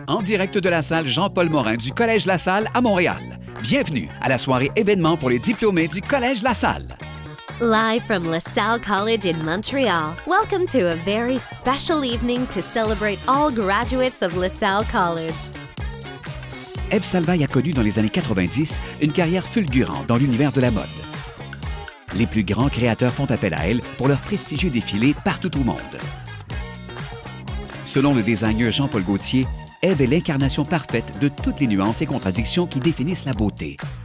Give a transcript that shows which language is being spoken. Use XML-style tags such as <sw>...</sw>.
<fr>direct de la salle Jean-Paul Morin du Collège La Salle à Montréal. Bienvenue à la soirée événement pour les diplômés du Collège La Salle.</fr> <en>Live from LaSalle College in Montreal, welcome to a very special evening to celebrate all graduates of LaSalle College.</en> <fr>Ève Salvaille a connu dans les années 90 une carrière fulgurante dans l'univers de la mode. Les plus grands créateurs font appel à elle pour leurs prestigieux défilés partout au monde. Selon le designer Jean-Paul Gaultier, Ève est l'incarnation parfaite de toutes les nuances et contradictions qui définissent la beauté.</fr>